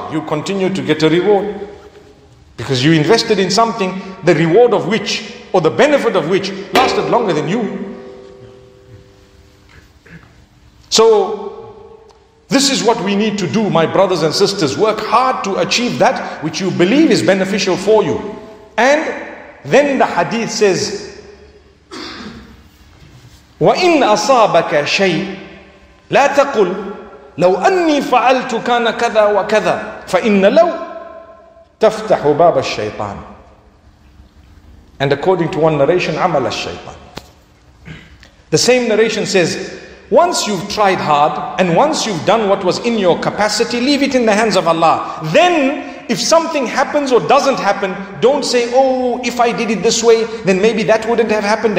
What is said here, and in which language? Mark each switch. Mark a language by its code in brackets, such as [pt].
[en] You continue to get a reward. Because you invested in something, the reward of which, or the benefit of which, lasted longer than you. So this is what we need to do, my brothers and sisters. Work hard to achieve that which you believe is beneficial for you. And then the hadith says, [ar] وَإِنْ أَصَابَكَ شَيْءٍ لَا تَقُلْ لَوْ أَنِّي فَعَلْتُ كَانَ كَذَا وَكَذَا فَإِنَّ لَوْ تَفْتَحُ بَابَ الشَّيْطَانِ. [en] And according to one narration, [ar] عَمَلَ الشَّيْطَانِ. [en] The same narration says, once you've tried hard and once you've done what was in your capacity, leave it in the hands of Allah. Then if something happens or doesn't happen, don't say, oh, if I did it this way, then maybe that wouldn't have happened.